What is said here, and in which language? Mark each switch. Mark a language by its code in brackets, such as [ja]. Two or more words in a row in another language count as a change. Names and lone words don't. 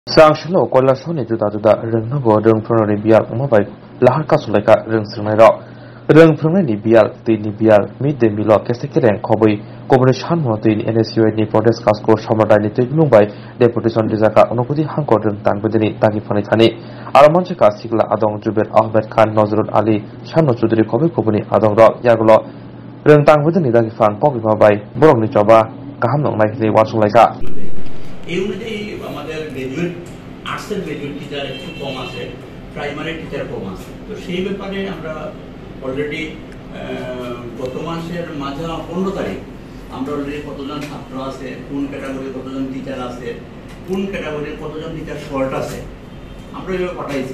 [trp] Sangshilo kola soni juda juda rengnago rengprong ni bial umabai lahar kasulaika rengsirnai rok rengprong ni bial tui ni bial midde milo kesekereng khoboi kobore shanmo tui ni NSU ni protest kasko samradai ni tui mumbai deputation dijaka onokudi hangkor reng tangbedini tagi phani thani aramonche ka sigla adong Jubair Ahmed Khan Nazrul Ali Shanno Chudri khoboi koboni adong rok yagulo reng tangbedini tagi phan pogi babai borok ni choba kaham nongnai ni wasulaika [bn] এই অনুযায়ী আমাদের গ্রাজুয়েট আর্টসের [en] graduate teacher [bn] একটু কম আছে, [en] primary teacher [bn] কম আছে। তো সেই ব্যাপারে আমরা অলরেডি গত মাসের মাঝে 15 তারিখ আমরা অলরেডি কতজন ছাত্র আছে, কোন ক্যাটাগরির কতজন টিচার আছে, কোন ক্যাটাগরির কতজন টিচার শর্ট আছে, আমরা এভাবে পাঠাইছি।